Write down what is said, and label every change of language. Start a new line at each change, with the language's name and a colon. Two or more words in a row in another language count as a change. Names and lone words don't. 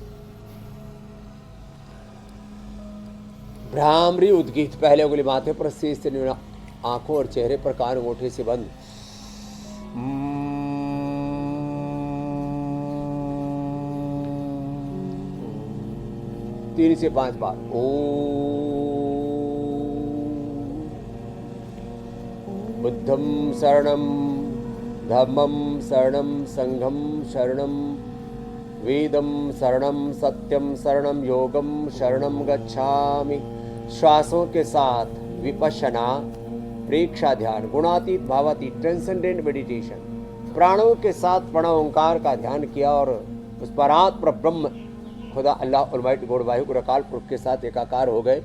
Hindi: भ्रामरी उद्गीत, पहले उंगली माथे पर, शीश से नीचे, आंखों और चेहरे पर, कान अंगूठे से बंद। 3 से 5 बार ओम।
Sanskrit: बुद्धं शरणं, धम्मं शरणं, संघं शरणं, वेदं शरणं, सत्यं शरणं, योगं शरणं गच्छामि।
Hindi: श्वासों के साथ विपश्यना, प्रेक्षा ध्यान, गुणातीत भावातीत,
English: transcendent meditation,
Hindi: प्राणों के साथ प्रणव ओंकार का ध्यान किया और उस परात्पर ब्रह्म खुदा अल्लाह
English: Almighty God
Hindi: वाहिगुरु अकाल पुरख के साथ एकाकार हो गए।